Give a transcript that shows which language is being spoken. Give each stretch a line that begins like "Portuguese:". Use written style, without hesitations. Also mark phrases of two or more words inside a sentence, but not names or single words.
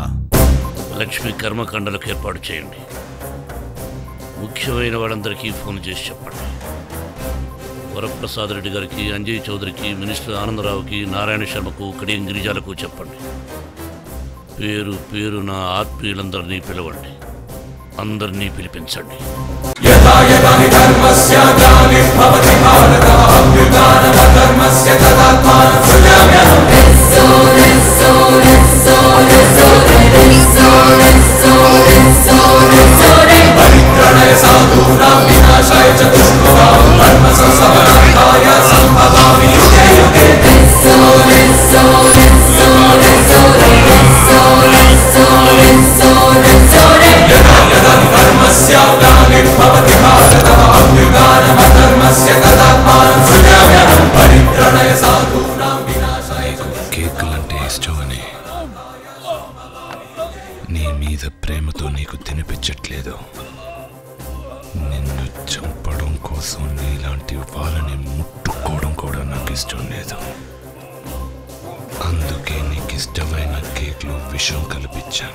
Telugu: లక్ష్మి కర్మకాండలకు ఏర్పాటు చేయండి. ముఖ్యమైన వాళ్ళందరికీ ఫోన్ చేసి చెప్పండి. వరప్రసాద్ రెడ్డి గారికి, అంజయ్ చౌదరికి, మినిస్టర్ ఆనందరావుకి, నారాయణ శర్మకు, కడియం గిరిజాలకు చెప్పండి. పేరు పేరు నా ఆత్మీయులందరినీ పిలవండి, అందరినీ పిలిపించండి.
Sanskrit: यदा यदा हि धर्मस्य ग्लानिर्भवति भारत अभ्युत्थानमधर्मस्य तदात्मानं सृजाम्यहम् परित्राणाय साधूनां विनाशाय च दुष्कृतां धर्म संस्थापनार्थाय सम्भवामि युगे युगे यदा यदा हि धर्मस्य ग्लानिर्भवति भारत अभ्युत्थानमधर्मस्य तदात्मानं सृजाम्यहम् परित्राणाय साधूनां विनाशाय च
Telugu: కేకులంటే ఇష్టమని నీ మీద ప్రేమతో నీకు తినిపించట్లేదు. నిన్ను చంపడం కోసం నీలాంటి వాళ్ళని ముట్టుకోవడం కూడా నాకు ఇష్టం లేదు. అందుకే నీకు ఇష్టమైన కేక్లో విషం కల్పించాను.